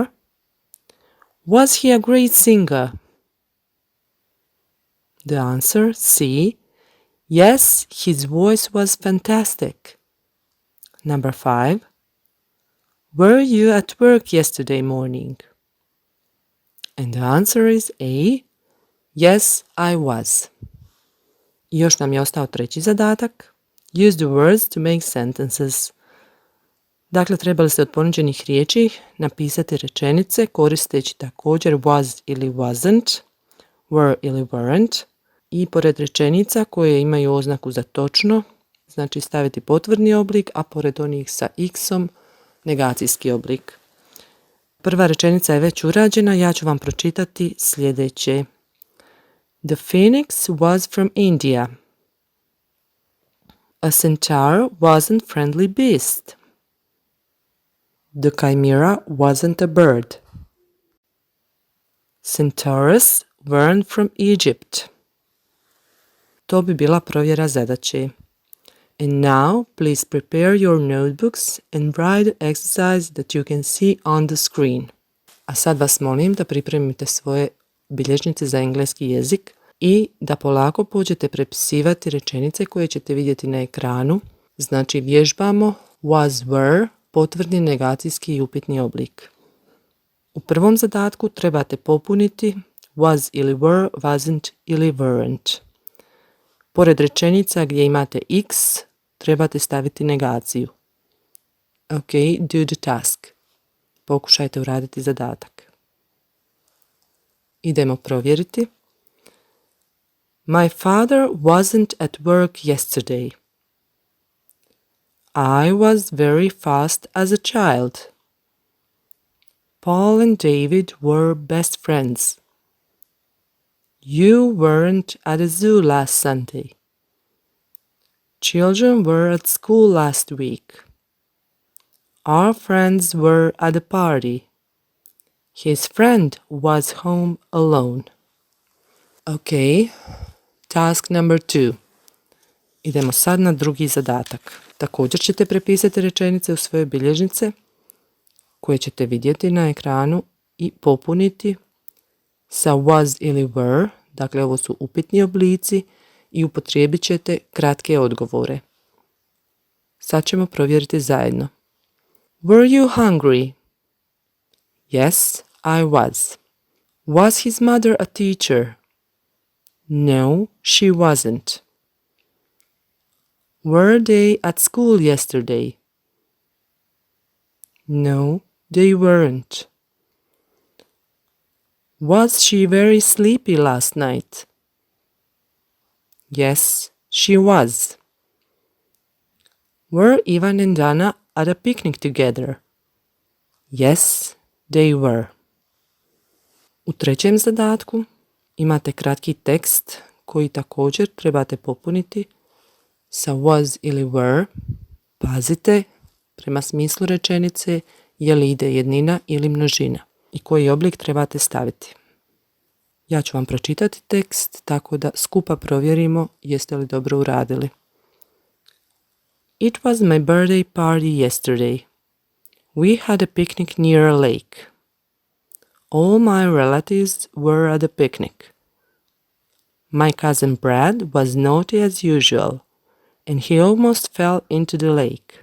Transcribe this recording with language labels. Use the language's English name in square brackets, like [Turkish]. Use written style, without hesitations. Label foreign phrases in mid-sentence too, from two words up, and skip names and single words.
[English] Was he a great singer? The answer, C. Yes, his voice was fantastic. Number 5. Were you at work yesterday morning? And the answer is A. Yes, I was. [Bosnian] Još nam je ostao treći zadatak. [English] Use the words to make sentences. [Bosnian] Dakle, trebali ste od ponuđenih riječi napisati rečenice koristeći također was ili wasn't, were ili weren't i pored rečenica koje imaju oznaku za točno, znači staviti potvrdni oblik, a pored onih sa x-om negacijski oblik. Prva rečenica je već urađena, ja ću vam pročitati sljedeće. [English] The phoenix was from India. A centaur wasn't friendly beast. The chimera wasn't a bird. Centaurs weren't from Egypt. [Bosnian] To bi bila provjera zadaće. [English] And now, please prepare your notebooks and write the exercise that you can see on the screen. [Bosnian] A sad vas molim da pripremite svoje bilježnice za engleski jezik i da polako pođete prepisivati rečenice koje ćete vidjeti na ekranu. Znači vježbamo [English] was, were, [Bosnian] potvrdni, negacijski i upitni oblik. U prvom zadatku trebate popuniti was ili [English] were, wasn't [Bosnian] ili weren't. Pored rečenica gdje imate x, trebate staviti negaciju. [English] Ok, do the task. [Bosnian] Pokušajte uraditi zadatak. Idemo provjeriti. [English] My father wasn't at work yesterday. I was very fast as a child. Paul and David were best friends. You weren't at the zoo last Sunday. Children were at school last week. Our friends were at a party. His friend was home alone. Okay, task number 2. [Bosnian] Idemo sad na drugi zadatak. Također ćete prepisati rečenice u svoje bilježnice koje ćete vidjeti na ekranu i popuniti sa was ili were, dakle ovo su upitni oblici i upotrijebit ćete kratke odgovore. Sad ćemo provjeriti zajedno. [English] Were you hungry? Yes, I was. Was his mother a teacher? No, she wasn't. Were they at school yesterday? No, they weren't. Was she very sleepy last night? Yes, she was. Were Ivan and Dana at a picnic together? Yes, they were. [Bosnian] U trećem zadatku imate kratki tekst koji također trebate popuniti sa was ili were. Pazite prema smislu rečenice je li ide jednina ili množina i koji oblik trebate staviti. Ja ću vam pročitati tekst tako da skupa provjerimo jeste li dobro uradili. [English] It was my birthday party yesterday. We had a picnic near a lake. All my relatives were at the picnic. My cousin Brad was naughty as usual, and he almost fell into the lake.